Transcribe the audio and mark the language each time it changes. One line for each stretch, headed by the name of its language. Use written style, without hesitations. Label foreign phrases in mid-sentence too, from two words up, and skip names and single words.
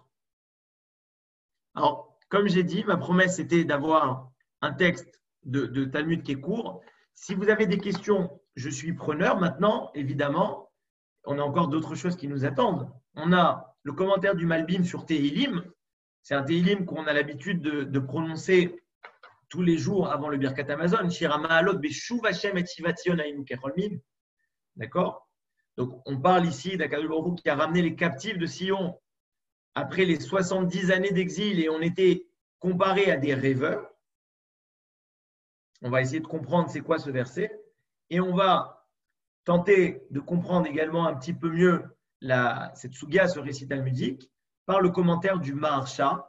French: Alors, comme j'ai dit, ma promesse était d'avoir un texte de Talmud qui est court. Si vous avez des questions, je suis preneur. Maintenant, évidemment, on a encore d'autres choses qui nous attendent. On a le commentaire du Malbim sur Tehillim. C'est un Tehillim qu'on a l'habitude de prononcer tous les jours avant le
Hebrew: ברכת המזון. שיר המעלות בשוב השם את שיבת ציון היינו כחולמים.
French: D'accord? Donc, on parle ici d'
Hebrew: הקדוש ברוך הוא
French: qui a ramené les captifs de Sion après les 70 années d'exil et on était comparé à des rêveurs. On va essayer de comprendre c'est quoi ce verset et on va tenter de comprendre également un petit peu mieux cette Suga, ce récit talmudique, par le commentaire du Maharsha.